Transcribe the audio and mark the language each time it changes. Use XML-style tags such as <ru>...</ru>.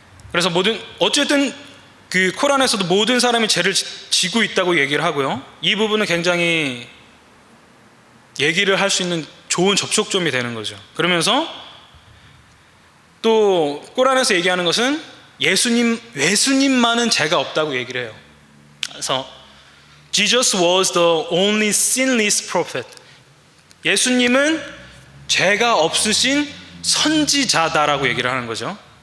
<ko>그래서 어쨌든 그 코란에서도 모든 사람이 죄를 지고 있다고 얘기를 하고요. 이 부분은 굉장히 얘기를 할 수 있는 좋은 접촉점이 되는 거죠. 그러면서 또 코란에서 얘기하는 것은 예수님만은 죄가 없다고 얘기를 해요. 그래서</ko> <en>Jesus was the only sinless prophet.</en> <ko>예수님은 죄가 없으신 선지자다라고 얘기를 하는 거죠.</ko>